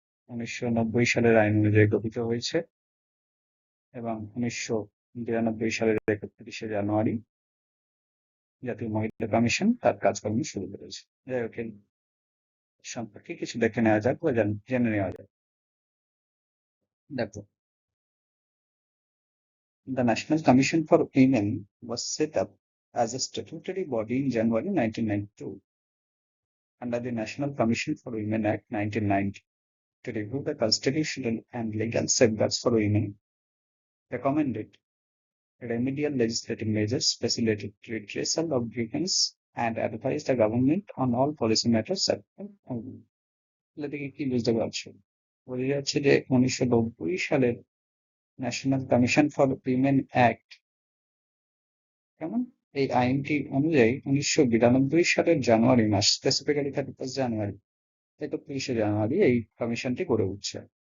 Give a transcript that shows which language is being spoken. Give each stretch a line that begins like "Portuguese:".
Bangla: 1990 সালের আইন অনুযায়ী গঠিত হয়েছে এবং 1992 সালের 31শে জানুয়ারি জাতীয় মহিলা কমিশন তার কাজকর্ম শুরু করেছে। যাই হোক, সম্পর্কে কিছু দেখে নেওয়া যাক বা জেনে নেওয়া যাক।
English: দেখো, the National Commission for Women was set up as a statutory body in January 1992 under the National Commission for Women Act 1990 to review the constitutional and legal safeguards for women, recommended remedial legislative measures, facilitated redressal of grievance, and advised the government on all policy matters affecting women.
Bangla: এদিকে কি বুঝতে পারছো? বোঝা যাচ্ছে যে 1990 সালের national commission for women act, কেমন, এই আইনটি অনুযায়ী 1992 সালের জানুয়ারি মাস, স্পেসিফিক্যালি 31 জানুয়ারি, 31শে জানুয়ারি এই কমিশনটি গড়ে উঠছে।